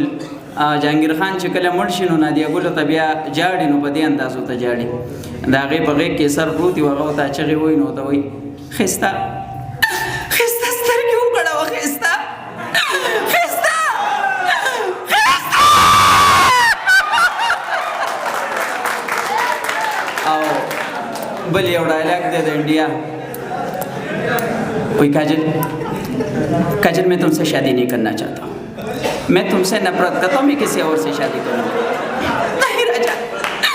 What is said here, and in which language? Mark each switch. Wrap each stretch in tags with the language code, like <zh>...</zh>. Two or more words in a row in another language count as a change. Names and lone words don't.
<ps>جهانګیر خان چې کله مړ شي نو نادیه ګلو ته بیا جاړي نو په دې اندازو ته جاړي د هغې په غېږ کې سر پروت وي هغه ورته چغې وایي نو ورته وایي ښایسته ښایسته سترګې وکړوه ښایسته ښایسته ښایسته. او بل یو ډایلاګ دی د انډیا.</ps> <hi>कोई काजल काजल मैं तुमसे शादी नहीं करना चाहता हूँ, मैं तुमसे नफरत करता हूँ, मैं किसी और से शादी करूँगा. नहीं राजा</hi>